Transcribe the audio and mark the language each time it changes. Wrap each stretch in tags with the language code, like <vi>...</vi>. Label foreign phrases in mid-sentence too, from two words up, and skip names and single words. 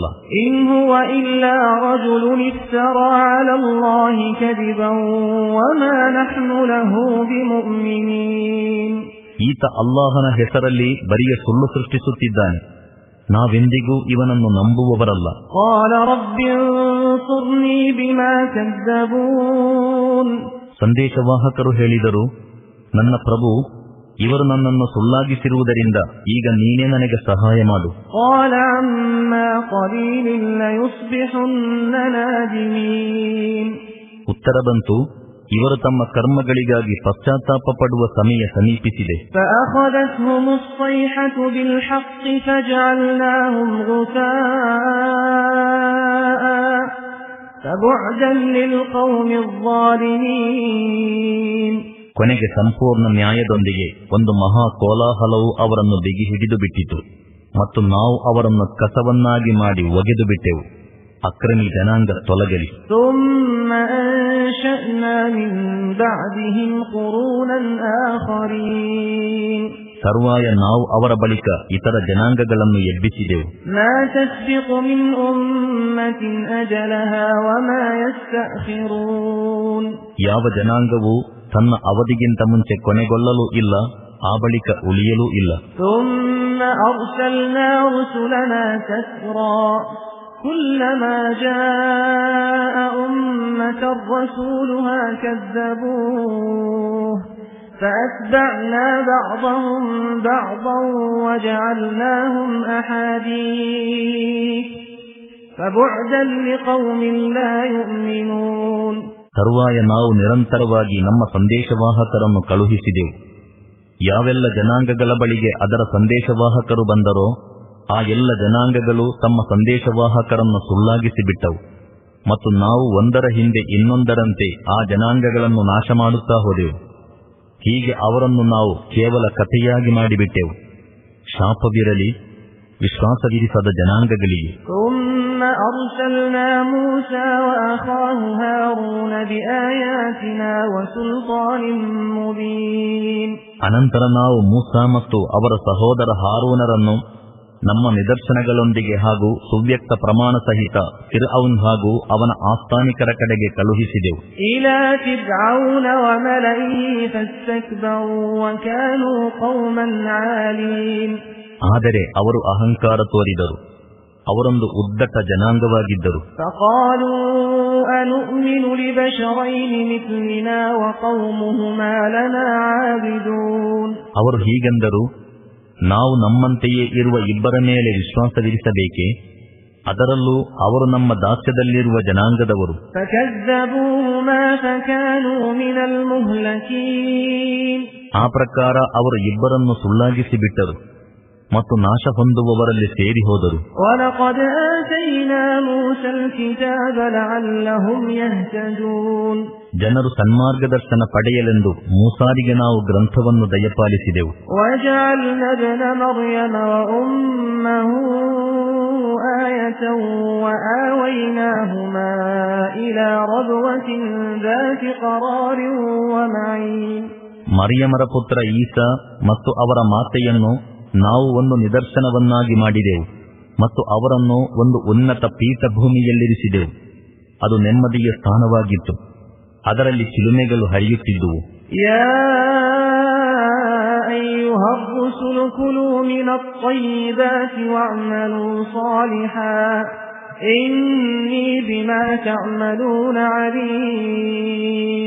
<ar>إن هو إلا رجل افترى على الله كذبا وما نحن له بمؤمنين.</ar> <kn>ಈತ ಅಲ್ಲಾಹನ ಹೆಸರಲ್ಲಿ ಬರಿಯ ಸುಳ್ಳು ಸೃಷ್ಟಿಸುತ್ತಿದ್ದಾನೆ, ನಾವೆಂದಿಗೂ ಇವನನ್ನು ನಂಬುವವರಲ್ಲ.</kn> <ar>قال رب انصرني بما كذبون.</ar> <kn>ಸಂದೇಶವಾಹಕರು ಹೇಳಿದರು, ನನ್ನ ಪ್ರಭು, ಇವರು ನನ್ನನ್ನು ಸುಳ್ಳಾಗಿಸಿರುವುದರಿಂದ ಈಗ ನೀನೇ ನನಗೆ ಸಹಾಯ ಮಾಡು.</kn> <ar>قال عما قليل ليصبحن نادمين.</ar> <kn>ಉತ್ತರ ಬಂತು, ಇವರು ತಮ್ಮ ಕರ್ಮಗಳಿಗಾಗಿ ಪಶ್ಚಾತ್ತಾಪ ಪಡುವ ಸಮಯ ಸಮೀಪಿಸಿದೆ.</kn> <ar>فأخذتهم الصيحة بالحق فجعلناهم غثاء فبعدا للقوم الظالمين.</ar> <kn>ಕೊನೆಗೆ ಸಂಪೂರ್ಣ ನ್ಯಾಯದೊಂದಿಗೆ ಒಂದು ಮಹಾ ಕೋಲಾಹಲವು ಅವರನ್ನು ಬಿಗಿ ಹಿಡಿದು ಬಿಟ್ಟಿತು ಮತ್ತು ನಾವು ಅವರನ್ನು ಕಸವನ್ನಾಗಿ ಮಾಡಿ ಒಗೆದು ಬಿಟ್ಟೆವು. ಅಕ್ರಮಿ ಜನಾಂಗ ತೊಲಗಲಿ.</kn> <ar>ثم أنشأنا من بعدهم قرونا آخرين.</ar> <kn>ತರುವಾಯ ನಾವು ಅವರ ಬಳಿಕ ಇತರ ಜನಾಂಗಗಳನ್ನು ಎಬ್ಬಿಸಿದೆವು.</kn> <ar>ما تسبق من أمة أجلها وما يستأخرون.</ar> <kn>ಯಾವ ಜನಾಂಗವು ತನ್ನ ಅವಧಿಗಿಂತ ಮುಂಚೆ ಕೊನೆಗೊಳ್ಳಲೂ ಇಲ್ಲ, ಆ ಬಳಿಕ ಉಳಿಯಲೂ ಇಲ್ಲ.</kn> <ar>ثم أرسلنا رسلنا تترى كلما جاء أمة رسولها كذبوه فأتبعنا بعضهم بعضا وجعلناهم أحاديث فبعدا لقوم لا يؤمنون.</ar> <kn>ತರುವಾಯ ನಾವು ನಿರಂತರವಾಗಿ ನಮ್ಮ ಸಂದೇಶವಾಹಕರನ್ನು ಕಳುಹಿಸಿದೆವು. ಯಾವೆಲ್ಲ ಜನಾಂಗಗಳ ಬಳಿಗೆ ಅದರ ಸಂದೇಶವಾಹಕರು ಬಂದರೋ ಆ ಎಲ್ಲ ಜನಾಂಗಗಳು ತಮ್ಮ ಸಂದೇಶವಾಹಕರನ್ನು ಸುಳ್ಳಾಗಿಸಿಬಿಟ್ಟವು, ಮತ್ತು ನಾವು ಒಂದರ ಹಿಂದೆ ಇನ್ನೊಂದರಂತೆ ಆ ಜನಾಂಗಗಳನ್ನು ನಾಶ ಮಾಡುತ್ತಾ ಹೋದೆವು. ಹೀಗೆ ಅವರನ್ನು ನಾವು ಕೇವಲ ಕಥೆಯಾಗಿ ಮಾಡಿಬಿಟ್ಟೆವು. ಶಾಪವಿರಲಿ ವಿಶ್ವಾಸವಿರಿಸದ ಜನಾಂಗಗಳಿಗೆ.</kn> <ar>ثم أرسلنا موسى وأخاه هارون بآياتنا وسلطان مبين.</ar> <kn>ಅನಂತರ ನಾವು ಮೂಸಾ ಮತ್ತು ಅವರ ಸಹೋದರ ಹಾರೂನರನ್ನು ನಮ್ಮ ನಿದರ್ಶನಗಳೊಂದಿಗೆ ಹಾಗೂ ಸುವ್ಯಕ್ತ ಪ್ರಮಾಣ ಸಹಿತ ಫಿರ್ಔನ್ ಹಾಗೂ ಅವನ ಆಸ್ಥಾನಿಕರ ಕಡೆಗೆ ಕಳುಹಿಸಿದೆವು.</kn> <ar>إلى فرعون وملئه فاستكبروا وكانوا قوما عالين.</ar> <kn>ಆದರೆ ಅವರು ಅಹಂಕಾರ ತೋರಿದರು, ಅವರೊಂದು ಉದ್ದಟ ಜನಾಂಗವಾಗಿದ್ದರು.</kn> <ar>فقالوا أنؤمن لبشرين مثلنا وقومهما لنا عابدون.</ar> <kn>ಅವರು ಹೀಗೆಂದರು, ನಾವು ನಮ್ಮಂತೆಯೇ ಇರುವ ಇಬ್ಬರ ಮೇಲೆ ವಿಶ್ವಾಸವಿರಿಸಬೇಕೇ? ಅದರಲ್ಲೂ ಅವರು ನಮ್ಮ ದಾಸ್ಯದಲ್ಲಿರುವ ಜನಾಂಗದವರು.</kn> <ar>فكذبوهما فكانوا من المهلكين.</ar> <kn>ಆ ಪ್ರಕಾರ ಅವರು ಇಬ್ಬರನ್ನು ಸುಳ್ಳಾಗಿಸಿಬಿಟ್ಟರು ಮತ್ತು ನಾಶ ಹೊಂದುವವರಲ್ಲಿ ಸೇರಿ ಹೋದರು.</kn> <ar>وَلَقَدْ آتَيْنَا مُوسَى الْكِتَابَ لَعَلَّهُمْ يَهْتَدُونَ.</ar> <kn>ಜನರು ಸನ್ಮಾರ್ಗದರ್ಶನ ಪಡೆಯಲೆಂದು ಮೂಸಾರಿಗೆ ನಾವು ಗ್ರಂಥವನ್ನು ದಯಪಾಲಿಸಿದೆವು.</kn> <ar>وَجَعَلْنَا ابْنَ مَرْيَمَ وَأُمَّهُ آيَةً وَآوَيْنَاهُمَا إِلَى رَبْوَةٍ ذَاتِ قَرَارٍ وَمَعِينٍ.</ar> <kn>ಮರಿಯಮರ ಪುತ್ರ ಈಸಾ ಮತ್ತು ಅವರ ಮಾತೆಯನ್ನು ನಾವು ಒಂದು ನಿದರ್ಶನವನ್ನಾಗಿ ಮಾಡಿದೆವು ಮತ್ತು ಅವರನ್ನು ಒಂದು ಉನ್ನತ ಪೀಠಭೂಮಿಯಲ್ಲಿರಿಸಿದೆವು. ಅದು ನೆಮ್ಮದಿಯ ಸ್ಥಾನವಾಗಿತ್ತು, ಅದರಲ್ಲಿ ಚಿಲುಮೆಗಳು ಹರಿಯುತ್ತಿದ್ದುವು.</kn> <ar>يا أيها الرُّسُلُ كُلُوا مِنَ الطَّيِّبَاتِ وَاعْمَلُوا صَالِحًا إِنِّي بِمَا تَعْمَلُونَ عَلِيمٌ.</ar>